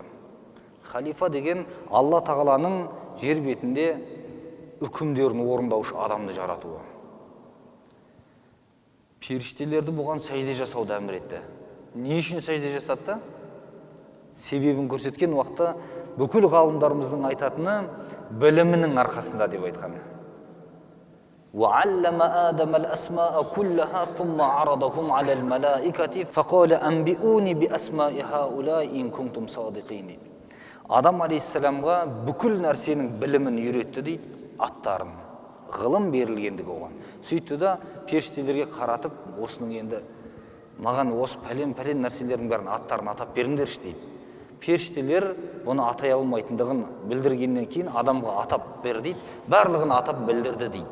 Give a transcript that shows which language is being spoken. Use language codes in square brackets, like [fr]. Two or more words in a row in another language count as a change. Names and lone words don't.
[kk] Халифа деген Алла тағаланың жер бетінде үкімдерін орындаушы адамды жаратуы. Періштелерді бұған сәжде жасауды әмір етті. Не үшін сәжде жасатты? Себебін көрсеткен уақытта бүкіл ғалымдарымыздың айтатыны білімінің арқасында деп айтқан. [ar] وَعَلَّمَ آدَمَ الْأَسْمَاءَ كُلَّهَا ثُمَّ عَرَضَهُمْ عَلَى الْمَلَائِكَةِ فَقَالَ أَنْبِئُونِي بِأَسْمَاءِ هَؤُلَاءِ إِن كُنتُمْ صَادِقِينَ. [kk] Адам алейхиссаламға бүкіл нәрсенің білімін үйретті дейді, аттарын, ғылым берілгендігі оған. Сөйтті да періштелерге қаратып, осының енді маған осы пәлен нәрселердің бәрін аттарын атап беріңдерші дейді. Періштелер оны атай алмайтындығын білдіргеннен кейін адамға атап бер дейді, барлығын атап білдірді дейді.